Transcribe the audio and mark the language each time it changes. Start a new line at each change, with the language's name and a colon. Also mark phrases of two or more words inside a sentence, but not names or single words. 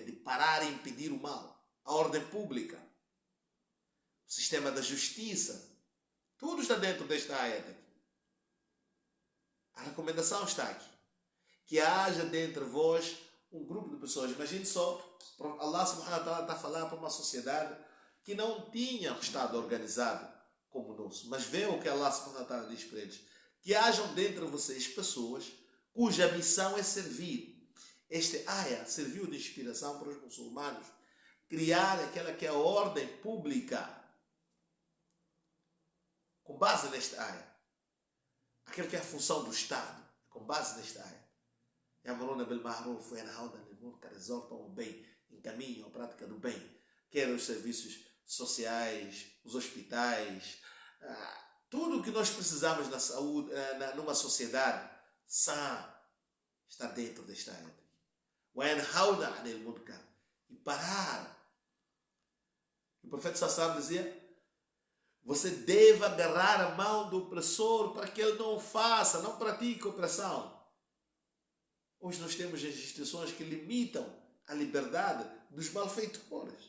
Portuguese: De parar e impedir o mal. A ordem pública. O sistema da justiça. Tudo está dentro desta ayat aqui. A recomendação está aqui. Que haja dentre vós um grupo de pessoas. Imagine só, Allah
Arabic: subhanahu wa ta'ala
Portuguese: está a falar para uma sociedade que não tinha um Estado organizado como o nosso. Mas vê o que Allah
Arabic: subhanahu wa ta'ala
Portuguese: diz para eles. Que hajam dentre vocês pessoas cuja missão é servir. Este ayah serviu de inspiração para os muçulmanos criar aquela que é a ordem pública com base neste ayah. Aquela que é a função do Estado com base neste ayah.
Arabic: Yamuruna bil ma'ruf wa yanhauna 'anil munkar,
Portuguese: exortam o bem, encaminham a prática do bem, quer os serviços sociais, os hospitais, tudo o que nós precisamos na saúde, numa sociedade sã, está dentro desta ayat.
Arabic: Wa yanhauna 'anil munkar,
Portuguese: e parar. O profeta Sassam dizia: você deve agarrar a mão do opressor para que ele não faça, não pratique opressão. Hoje nós temos instituições que limitam a liberdade dos malfeitores.